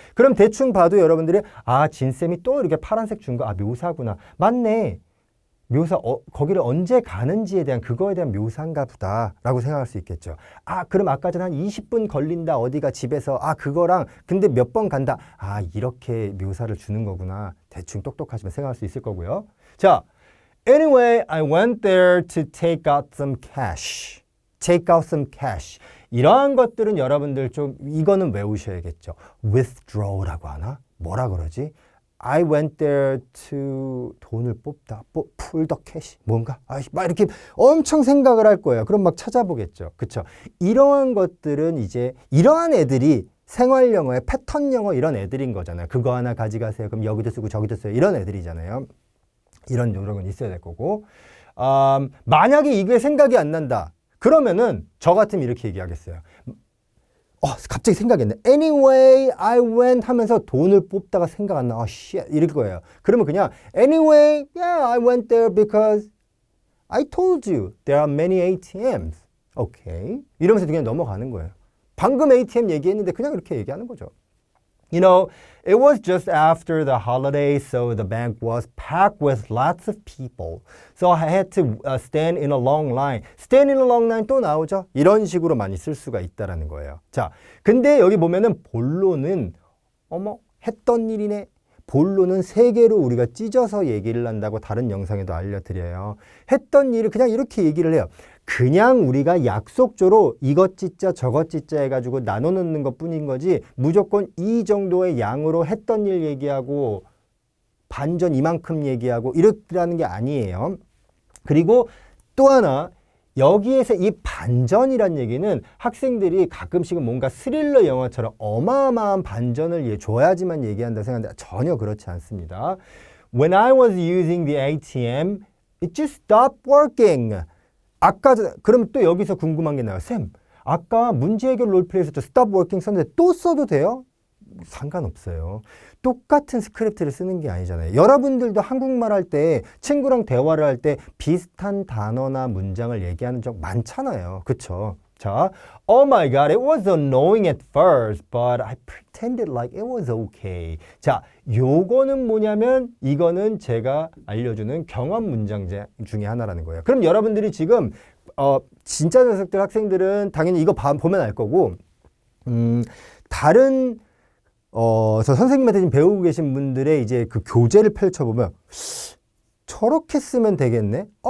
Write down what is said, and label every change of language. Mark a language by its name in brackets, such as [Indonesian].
[Korean] 그럼 대충 봐도 여러분들이 진쌤이 또 이렇게 파란색 준 거 묘사구나. 맞네. 묘사 거기를 언제 가는지에 대한 그거에 대한 묘사인가 보다 라고 생각할 수 있겠죠. 그럼 아까 전에 한 20분 걸린다 어디가 집에서 그거랑 근데 몇 번 간다. 이렇게 묘사를 주는 거구나. 대충 똑똑하시면 생각할 수 있을 거고요. [English] 자, anyway, I went there to take out some cash. Take out some cash. [Korean] 이러한 것들은 여러분들 좀 이거는 외우셔야겠죠. withdraw라고 하나? 뭐라 그러지? [English] I went there to [Korean] 돈을 뽑다, [English] pull the cash, [Korean] 뭔가? 막 이렇게 엄청 생각을 할 거예요. 그럼 막 찾아보겠죠. 그쵸? 이러한 것들은 이제 이러한 애들이 생활 영어의 패턴 영어 이런 애들인 거잖아요. 그거 하나 가져가세요. 그럼 여기도 쓰고 저기도 써요. 이런 애들이잖아요. 이런 요령은 있어야 될 거고. 만약에 이게 생각이 안 난다. 그러면은 저 같으면 이렇게 얘기하겠어요. 갑자기 생각이 안 나. [English] Anyway, I went [Korean] 하면서 돈을 뽑다가 생각 안 나. shit. 이럴 거예요. [English] 그러면 그냥 Anyway, yeah, I went there because I told you there are many ATMs. [Korean] 오케이. 이러면서 그냥 넘어가는 거예요. 방금 ATM 얘기했는데 그냥 이렇게 얘기하는 거죠. [English] You know, it was just after the holidays, so the bank was packed with lots of people. So I had to stand in a long line. Stand in a long line [Korean] 또 나오죠? 이런 식으로 많이 쓸 수가 있다라는 거예요. 자, 근데 여기 보면은 본론은 했던 일이네. 본론은 세 개로 우리가 찢어서 얘기를 한다고 다른 영상에도 알려드려요. 했던 일을 그냥 이렇게 얘기를 해요. 그냥 우리가 약속조로 이것 찢자 저것 찢자 해가지고 나눠놓는 것 뿐인 거지 무조건 이 정도의 양으로 했던 일 얘기하고 반전 이만큼 얘기하고 이렇다는 게 아니에요. 그리고 또 하나 여기에서 이 반전이란 얘기는 학생들이 가끔씩은 뭔가 스릴러 영화처럼 어마어마한 반전을 줘야지만 얘기한다 생각하는데 전혀 그렇지 않습니다. [English] When I was using the ATM, it just stopped working. [Korean] 아까 그럼 또 여기서 궁금한 게 나와요. 쌤, 아까 문제 해결 롤플레이에서 stop working 썼는데 또 써도 돼요? 상관없어요. 똑같은 스크립트를 쓰는 게 아니잖아요. 여러분들도 한국말 할 때 친구랑 대화를 할 때 비슷한 단어나 문장을 얘기하는 적 많잖아요. 그쵸? 자, [English] Oh my God, it was annoying at first, but I pretended like it was okay. [Korean] 자, 요거는 뭐냐면 이거는 제가 알려주는 경험 문장 중에 하나라는 거예요. 그럼 여러분들이 지금 진짜 녀석들 학생들은 당연히 이거 보면 알 거고 다른 저 선생님한테 지금 배우고 계신 분들의 이제 그 교재를 펼쳐보면 저렇게 쓰면 되겠네?